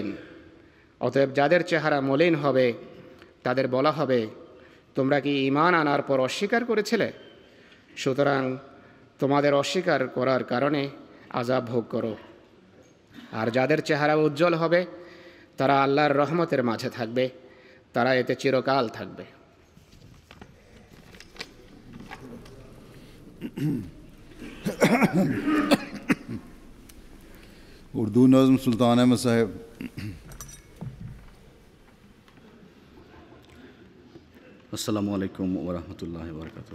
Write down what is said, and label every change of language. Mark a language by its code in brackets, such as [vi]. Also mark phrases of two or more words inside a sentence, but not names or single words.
[bn] অতএব যাদের চেহারা মলিন হবে তাদের বলা হবে, তোমরা কি ঈমান আনার পর অস্বীকার করেছিলে? সুতরাং তোমাদের অস্বীকার করার কারণে আযাব ভোগ করো। আর যাদের চেহারা উজ্জ্বল হবে তারা আল্লাহর রহমতের মাঝে থাকবে, তারা এতে চিরকাল থাকবে। [ur] اردو نظم سلطان احمد صاحب۔ [ar] السلام علیکم ورحمۃ اللہ وبرکاتہ۔